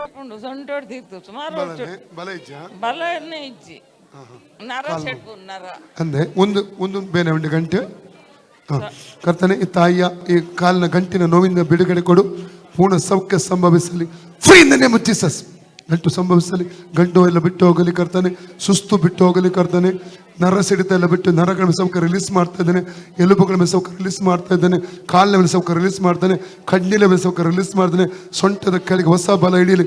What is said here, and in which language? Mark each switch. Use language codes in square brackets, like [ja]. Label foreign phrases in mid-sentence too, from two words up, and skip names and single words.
[kn] ಉಂಡು ಸೊಂಟ ಹೊಡ್ತಿತ್ತು ಸುಮಾರು [tcy] ಬಲ ಇಜ್ಜ ಬಲನೇ ಇಜ್ಜಿ ನರ ಸೆಡ್ಪು ನರ [kn] ಅಂದೆ ಒಂದು ಬೇನೆ ಉಂಟು ಗಂಟೆ ಕರ್ತನೆ ಈ ತಾಯಿಯ ಈ ಕಾಲಿನ ಗಂಟಿನ ನೋವಿಂದ ಬಿಡುಗಡೆ ಕೊಡು, ಪೂರ್ಣ ಸೌಖ್ಯ ಸಂಭವಿಸಲಿ. [en] free in the name of Jesus. [kn] ಗಂಟು ಸಂಭವಿಸಲಿ, ಗಂಟು ಎಲ್ಲ ಬಿಟ್ಟು ಹೋಗಲಿ ಕರ್ತನೆ, ಸುಸ್ತು ಬಿಟ್ಟು ಹೋಗಲಿ ಕರ್ತನೆ, ನರ ಸಿಡಿತ ಎಲ್ಲ ಬಿಟ್ಟು ನರಗಳ ಮೇಲೆ ಸೌಖ್ಯ ರಿಲೀಸ್ ಮಾಡ್ತಾ ಇದ್ದಾನೆ, ಎಲುಬುಗಳ ಮೇಲೆ ಸೌಖ್ಯ ರಿಲೀಸ್ ಮಾಡ್ತಾ ಇದ್ದಾನೆ, ಕಾಲಿನ ಮೇಲೆ ಸೌಖ್ಯ ರಿಲೀಸ್ ಮಾಡ್ತಾನೆ, ಕಣ್ಣಿನ ಮೇಲೆ ಸೌಖ್ಯ ರಿಲೀಸ್ ಮಾಡ್ತಾನೆ, ಸೊಂಟದ ಕೆಳಗೆ ಹೊಸ ಬಲ ಹಿಡಿಯಲಿ.